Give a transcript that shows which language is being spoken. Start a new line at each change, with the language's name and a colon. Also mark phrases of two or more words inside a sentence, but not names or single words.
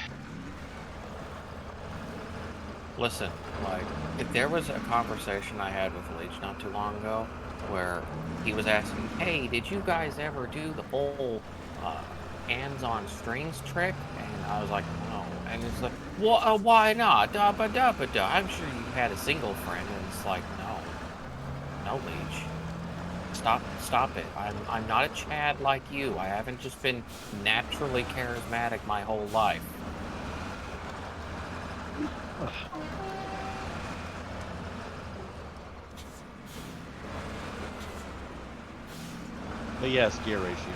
English: Listen, if there was a conversation I had with Leach not too long ago where he was asking, hey, did you guys ever do the whole hands-on strings trick? And I was like, no. And it's like, well, why not? Da-ba-da-ba-da. I'm sure you had a single friend. And it's like, no, Leach. Stop it. I'm not a Chad like you. I haven't just been naturally charismatic my whole life. But yes, gear ratios.